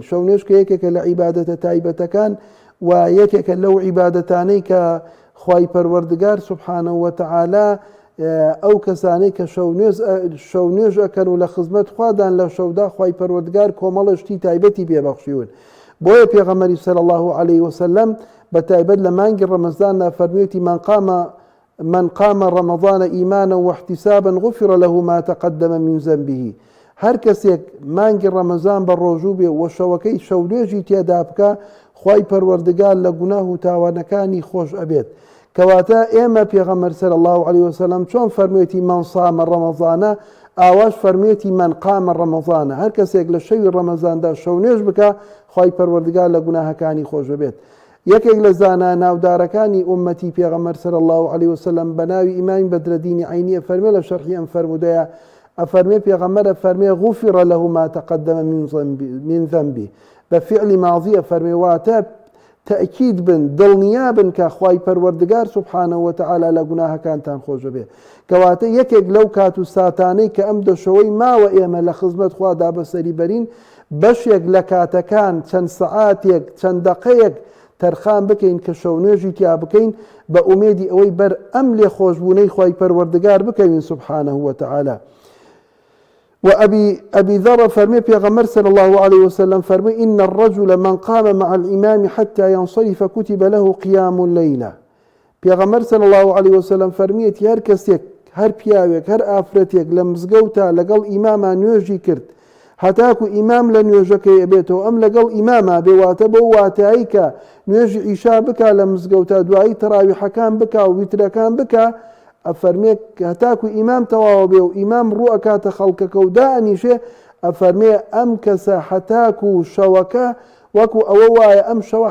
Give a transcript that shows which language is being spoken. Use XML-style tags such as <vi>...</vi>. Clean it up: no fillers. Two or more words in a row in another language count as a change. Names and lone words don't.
<ckb>شەو نوێژ کە یەکێکە لە عیبادەتە تایبەتەکان و یەکێکە لەو عیبادەتانەی کە خوای پەروەردگار</ckb> <ar>سوبحانەهو وتەعالا</ar> <ckb>ئەو کەسانەی کە شەو نوێژ ئەکەن و لە خزمەت خوادان لە شەودا خوای پەروەردگار کۆمەڵەشتی تایبەتی پێبەخشیون. بۆیە پێغەمبەری</ckb> <ar>صلی الله علیه وسلم</ar> <ckb>بە تایبەت لە مانگی ڕەمەزاندا فەرموویەتی</ckb> <ar>من قام رمضان إيمانا واحتسابا غفر له ما تقدم من ذنبه.</ar> <ckb>هەر کەسێک مانگی ڕەمەزان بە ڕۆژوو بێ و شەوەکەی شەو نوێژی تێدا بکە، خوای پەروەردگار لە گوناه و تاوانەکانی خۆش ئەبێت. کەواتە ئێمە پێغەمبەر</ckb> <ar>صلی الله علیه وسلم</ar> <ckb>چۆن فەرموویەتی</ckb> <ar>من صام رمضان</ar> <ckb>ئاواش فەرمێتی</ckb> <ar>من قامە ڕەمەزانە</ar> <ckb>هەر کەسێک لە شەوی ڕەمەزاندا شەو نوێژ بکە خی پەروەردگار لە گوناهەکانی خۆش بێت. یەکێک لە زانا ناودارەکانی ئومەتی پێغەمبەر</ckb> <ar>صلی الله عليه وسلم</ar> <ckb>بە ناوی ئیمامی بەدرەدینی عینی فەرمێ لە شەرحی ئەم فەرمودەیە ئەفەرمێ پێغەمبەر فەرمێ</ckb> <ar>غوفر له ما تقدم من ذنبه</ar> <ckb>بە فعلی ماضیە فەرمێ واتە تأكيد بن دڵنیا بن کە خوای پەروەردگار</ckb> <ar>سبحانه وتعالى</ar> <ckb>لە گوناهەکانتان خۆش بێ کەواتە یەکێک لەو کات و ساتانەی کە ئەم دەشەوەی ماوە ئێمە لە خزمەت خوادا بەسەری بەرین بەشێک لە کاتەکان چەند سەعاتێک چەند دەقەیەک تەرخان بکەین کە شەو نوێژی تیا بکەین بە ئومێدی ئەوەی بەر ئەم لێ خۆشبوونەی خوای پەروەردگار بکەوین</ckb> <ar>سبحانه وتعالى. وأبي ذر فرمي پیغمبر صلى الله عليه وسلم فرمي إن الرجل من قام مع الإمام حتى ينصرف كتب له قيام الليلة.</ar> <ckb>پیغمبر</ckb> <ar>صلى الله عليه وسلم</ar> <ckb>فرمي هر کەسێک هەر پیاوێک هەر ئافرەتێک لە مزگەوتە لەگەڵ ئیماما نوێژی کرد هەتاکو ئیمام لە نوێژەکەی ئەبێتەوە ئەم لەگەڵ ئیماما بێواتە بۆ واتایی کە نوێژی ئیشا بکە لە مزگەوتە دوایی تەراویحەکان بکە و ویترەکان بکە ئەفەرمێ هەتاکو ئیمام تەواو بێ و ئیمام ڕوو ئەکاتە خەڵکەکە و دائنیشێ ئەفەرمێ ئەم کەسە هەتاکو شەوەکە وەکو ئەوە وایە ئەم شەوە</ckb>